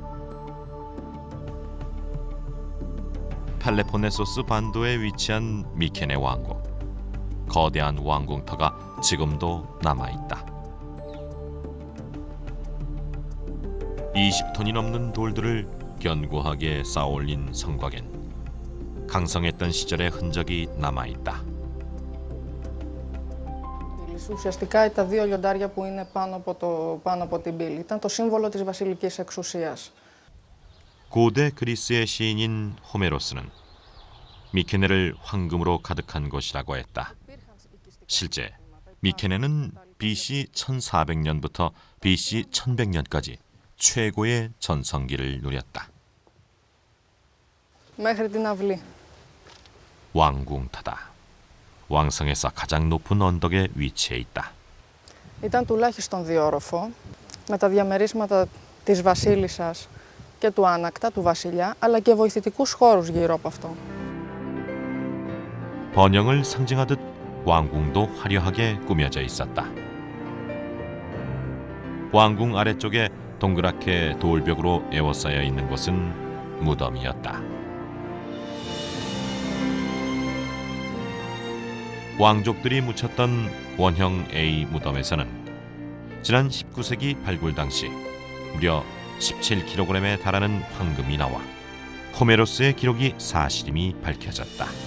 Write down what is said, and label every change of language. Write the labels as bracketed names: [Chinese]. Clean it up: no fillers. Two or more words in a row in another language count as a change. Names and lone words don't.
[Korean] 펠레폰네소스 반도에 위치한 미케네 왕국. 거대한 왕궁터가 지금도 남아있다. 20톤이 넘는 돌들을 견고하게 쌓아올린 성곽엔 강성했던 시절의 흔적이 남아있다. [Greek] Ουσιαστικά τα δύο λιοντάρια που είναι πάνω από την πύλη ήταν το σύμβολο της βασιλικής εξουσίας. [Korean] 고대 그리스의 시인인 호메로스는 미케네를 황금으로 가득한 곳이라고 했다. 실제 미케네는 BC 1400년부터 BC 1100년까지 최고의 전성기를 누렸다. [Greek] Μέχρι την αυλή. [Korean] 왕궁타다. 왕성에서 가장 높은 언덕에 위치해 있다. [Greek] Ήταν τουλάχιστον διόροφο, με τα διαμερίσματα της βασίλισσας και του άνακτα, του βασιλιά, αλλά και βοηθητικούς χώρους γύρω από αυτό. [Korean] 번영을 상징하듯 왕궁도 화려하게 꾸며져 있었다. 왕궁 아래쪽에 동그랗게 돌벽으로 에워싸여 있는 곳은 무덤이었다. 왕족들이 묻혔던 원형 A 무덤에서는 지난 19세기 발굴 당시 무려 17kg에 달하는 황금이 나와 호메로스의 기록이 사실임이 밝혀졌다.